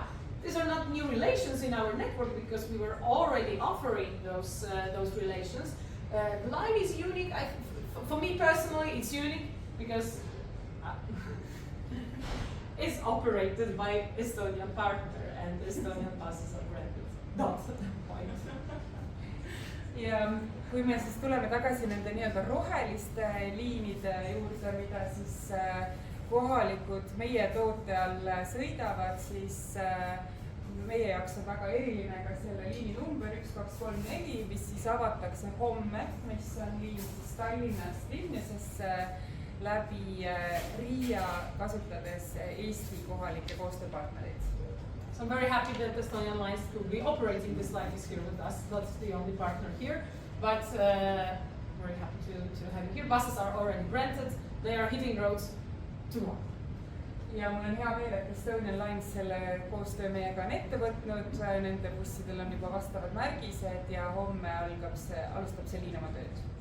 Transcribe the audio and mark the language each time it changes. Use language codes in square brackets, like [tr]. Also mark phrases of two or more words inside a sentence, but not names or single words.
[en] These are not new relations in our network because we were already offering those relations. The line is unique. For me personally, it's unique because it's operated by Estonian partner and Estonian buses are rented. Not the point. [et] Ja kui me siis tuleme tagasi nende nii-öelda roheliste liinide juurde, mida siis kohalikud meie toote all sõidavad, siis meie jaoks on väga eriline ka selle liini number 1234, mis siis avatakse homme, mis on liin siis Tallinnast Vilniusesse läbi Riia kasutades Eesti kohalike koostööpartnerid. [en] So I'm very happy that Estonian Lines could be operating this line is here with us. That's the only partner here, but very happy to have you here. Buses are already rented. They are hitting roads tomorrow. [et] Ja mul on hea meel, et Estonian Lines selle koostöö meiega on ette võtnud. Nende bussidel on juba vastavad märgised ja homme alustab see liin oma tööd.